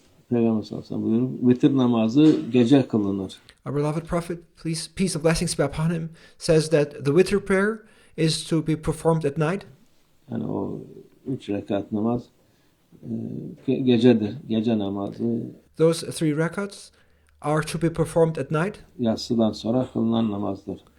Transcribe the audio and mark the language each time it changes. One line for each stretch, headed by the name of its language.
Turkish: Peygamber sallallahu aleyhi ve sellem buyuruyor. Vitir namazı gece kılınır.
English: Our beloved Prophet, peace and blessings be upon him, says that the Witr prayer is to be performed at night.
Turkish: Yani o 3 rekat namaz gecedir. Gece namazı.
English: Those 3 rakats are to be performed at night.
Turkish: Yatsıdan sonra kılınan namazdır.